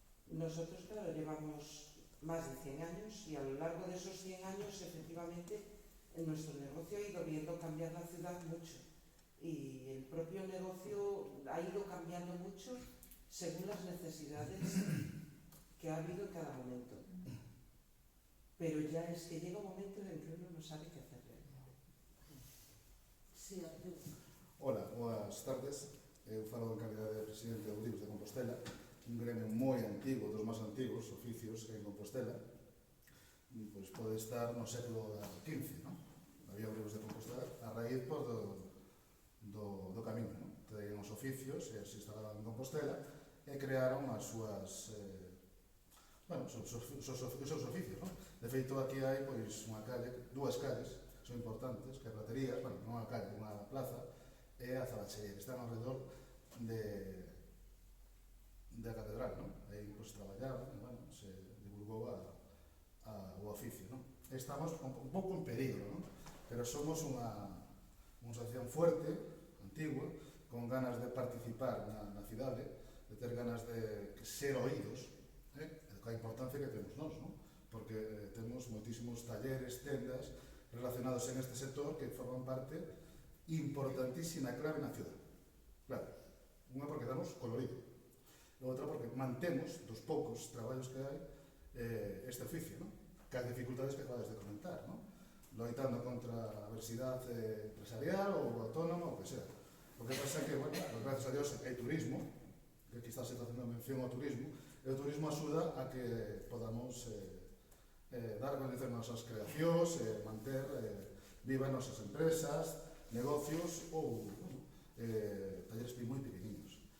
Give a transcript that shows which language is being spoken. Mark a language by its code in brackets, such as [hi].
[es] Nosotros, claro, llevamos más de 100 años y a lo largo de esos 100 años, efectivamente, en nuestro negocio ha ido viendo cambiar la ciudad mucho. Y el propio negocio ha ido cambiando mucho según las necesidades que ha habido en cada momento. Pero ya es que llega un momento en que uno no sabe qué hacer. Sí, Arturo. [gl] Hola, boas tardes. Eu falo en calidad de presidente de Ouribes de Compostela, un gremio moi antigo, dos máis antigos oficios en Compostela. Pois pode estar no século XV, non? Había Ouribes de Compostela a raíz do camiño, non? Traían os oficios e se instalaban en Compostela e crearon as súas os seus oficios, non? De feito, aquí hai pois unha calle, dúas calles son importantes, que é Platerías, non unha calle, unha plaza, e a Zabacheira, están ao redor da catedral, non? Aí pois traballaban, e, se divulgou o oficio, non? Estamos un pouco en peligro, non? Pero somos unha asociación fuerte, antigua, con ganas de participar na cidade, de ter ganas de ser oídos, coa importancia que temos nós, non? Porque temos moitísimos talleres, tendas relacionados en este sector que forman parte importantísima clave na ciudad. Claro, unha porque damos colorido, e outra porque mantemos dos poucos traballos que hai este oficio, non? Que as dificultades que acabades de comentar, non? Loitando contra a diversidade empresarial ou autónoma, ou que sea. O que pasa é que, bueno, gracias a Dios hai turismo, que aquí está se facendo mención ao turismo, e o turismo axuda a que podamos dar a coñecer nosas creacións, manter vivas nosas empresas, negocios ou talleres moi pequeninos.